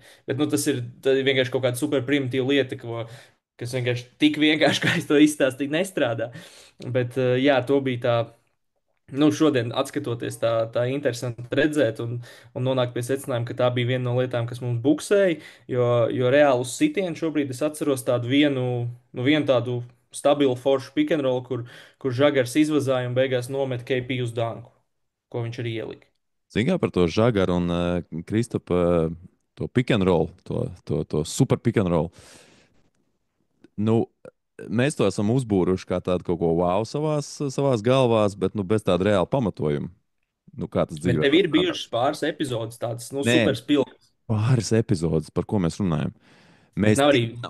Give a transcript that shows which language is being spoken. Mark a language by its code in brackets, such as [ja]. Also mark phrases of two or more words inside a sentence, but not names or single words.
[lv] Bet, nu, tā ir vienkārši kaut kāda super primitīva lieta, kas vienkārši tik vienkārši, kā es to izstāstīju, nestrādā. Bet, jā, to bija tā. Nu, šodien, skatoties, tā interesanti redzēt un nonākt pie secinājuma, ka tā bija viena no lietām, kas mums buksēja. Jo reāli uz sitienu šobrīd es atceros tādu vienu tādu stabilu foršu [en] pick and roll, [lv] kur Žagars izvazāja un beigās nomet KP uz dāngu, ko viņš arī ielika. Zinām par to Žagaru un Kristapa to [en] pick and roll, [lv] to [en] super pick and roll. [lv] Nu, mēs to esam uzbūruši kā tādu kaut ko wow savās galvās, bet nu, bez tāda reāla pamatojuma. Nu, kā tas Bet dzīvē tev var ir strādāt? bijušas pāris epizodes tādas, nu, Nē, super spilgtas, pāris epizodes, par ko mēs runājam. bet Mēs nav arī, ticam,